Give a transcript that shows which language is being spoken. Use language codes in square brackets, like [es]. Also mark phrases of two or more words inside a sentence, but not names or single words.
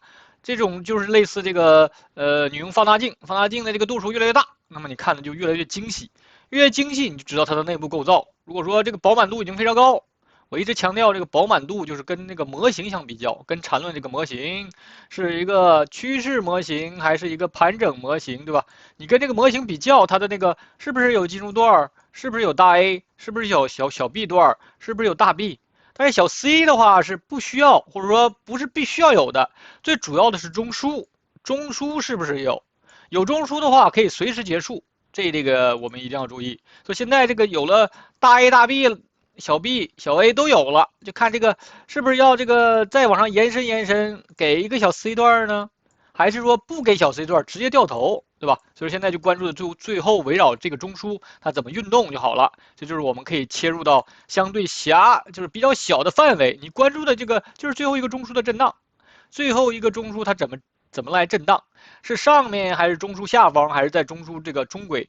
[zh] 這種就是類似這個你用放大鏡，放大鏡的這個度數越來越大，那麼你看的就越來越精細，越精細你就知道它的內部構造。如果說這個飽滿度已經非常高，我一直強調這個飽滿度就是跟那個模型相比較，跟纏論這個模型是一個趨勢模型還是一個盤整模型，對吧？你跟這個模型比較，它的那個是不是有進入段，是不是有大 A， 是不是有小 B 段，是不是有大 B？但是小 C 的話是不需要，或者說不是必須要有的，最主要的是中樞，中樞是不是有？有中樞的話可以隨時結束，這個我們一定要注意。所以現在這個有了大 A 大 B 小 B 小 A 都有了，就看這個是不是要這個再往上延伸，給一個小 C 段呢？還是說不給小 C 段直接掉頭，對吧？所以現在就關注的最後圍繞這個中樞它怎麼運動就好了。這就是我們可以切入到相對就是比較小的範圍，你關注的這個就是最後一個中樞的震盪，最後一個中樞它怎麼來震盪？是上面還是中樞下方，還是在中樞這個中軌？